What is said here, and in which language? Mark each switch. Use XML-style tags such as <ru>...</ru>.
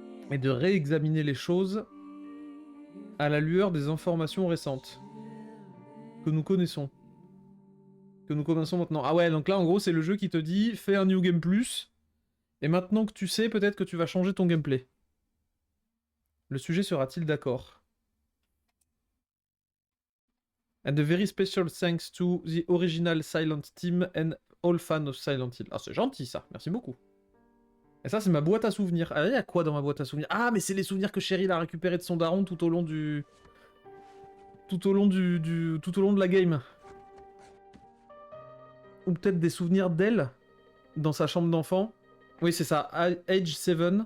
<fr>Et de réexaminer les choses à la lueur des informations récentes. Que nous connaissons. Que nous connaissons maintenant. Ah ouais, donc là, en gros, c'est le jeu qui te dit, fais un New Game Plus. Et maintenant que tu sais, peut-être que tu vas changer ton gameplay. Le sujet sera-t-il d'accord?</fr> <en>And a very special thanks to the original Silent Team and all fans of Silent Hill.</en> <fr>Ah, c'est gentil, ça. Merci beaucoup. Et ça, c'est ma boîte à souvenirs. Ah, il y a quoi dans ma boîte à souvenirs? Ah, mais c'est les souvenirs que Cheryl a récupérés de son daron tout au long du... Tout au long de la game. Ou peut-être des souvenirs d'elle dans sa chambre d'enfant. Oui, c'est ça.</fr> <en>Age 7.</en>